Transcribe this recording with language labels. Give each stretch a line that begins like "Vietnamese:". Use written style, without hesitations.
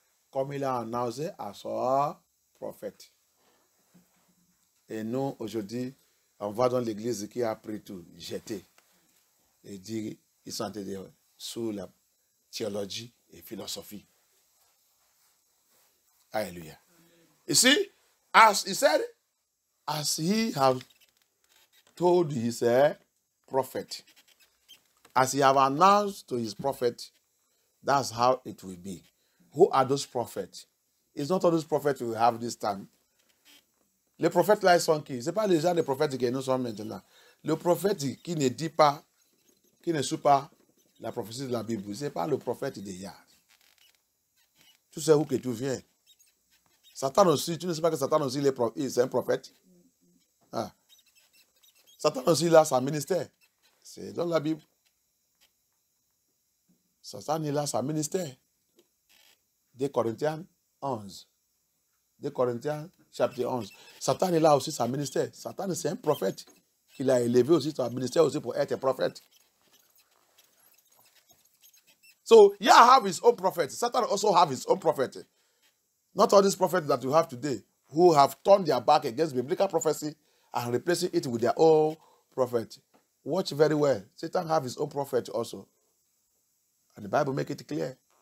French: Comme il a annoncé à son prophète. Et nous, aujourd'hui, on va dans l'église qui a pris tout, jeté. Et dit, ils sont sous la théologie et philosophie. Hallelujah.
English: You see, as he said, as he have told his prophet, as he have announced to his prophet, that's how it will be. Who are those prophets? It's not all those prophets we have this time.
French: Le prophète là, ils sont qui? Ce n'est pas les gens des prophètes qui nous sont maintenant. Le prophète qui ne dit pas, qui ne suit pas la prophétie de la Bible, ce n'est pas le prophète de Yah. Tu sais où que tu viens. Satan aussi, tu ne sais pas que Satan aussi, c'est un prophète. Ah. Satan aussi, il a sa ministère. C'est dans la Bible. Satan, il a sa ministère. 2 Corinthiens 11. 2 Corinthiens chapitre 11. Satan, il a aussi sa ministère. Satan, c'est un prophète qu'il a élevé aussi son ministère aussi pour être prophète.
English: So, Yah have his own prophet. Satan also have his own prophet. Not all these prophets that you have today who have turned their back against biblical prophecy and replacing it with their own prophet. Watch very well. Satan have his own prophet also. And the Bible make it clear.